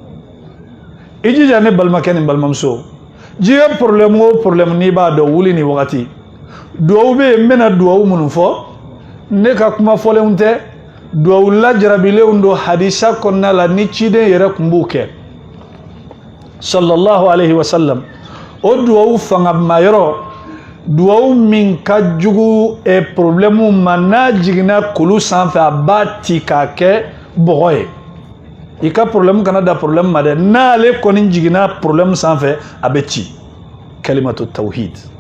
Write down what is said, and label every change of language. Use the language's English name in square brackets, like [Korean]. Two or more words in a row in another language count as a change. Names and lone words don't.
[Bambara] i jija ne balimakɛ ni balimamuso diɲɛ problème o problème n'i b'a dɔn wuli ni wagati duwawu bɛ yen n bɛna duwawu minnu fɔ ne ka kuma fɔlenw tɛ duwawu lajarabilenw don hadisa kɔnɔna la ni ciden yɛrɛ tun b'u kɛ [Arabic] صلى الله عليه وسلم [Bambara] o duwawu fanga mayɔrɔ duwawu min ka jugu problème ma n'a jiginna kulu sanfɛ a b'a ti k'a kɛ bɔgɔ ye i ka problème kana da problème ma dɛ n'ale kɔni jiginna problème sanfɛ a bɛ ci [Arabic] كلمة التوحيد